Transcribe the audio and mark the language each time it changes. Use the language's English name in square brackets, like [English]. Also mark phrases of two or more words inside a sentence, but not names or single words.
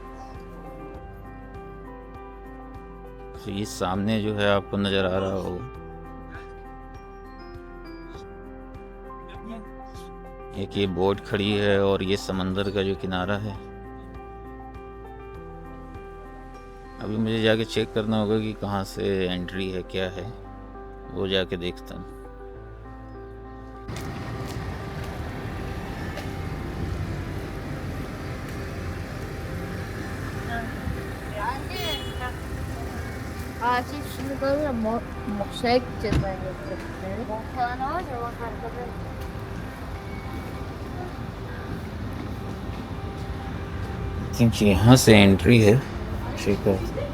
[Hindi] तो ये सामने जो है आपको नज़र आ रहा हो, एक ये बोट खड़ी है और ये समंदर का जो किनारा है। अभी मुझे जाके चेक करना होगा कि कहाँ से एंट्री है, क्या है, वो जाके देखता हूँ। [Turkish] Acil şunu böyle şeye gideceğiz bence. Falan var ya bak arkada. [Hindi] थिंक यहाँ से एंट्री है। ठीक है।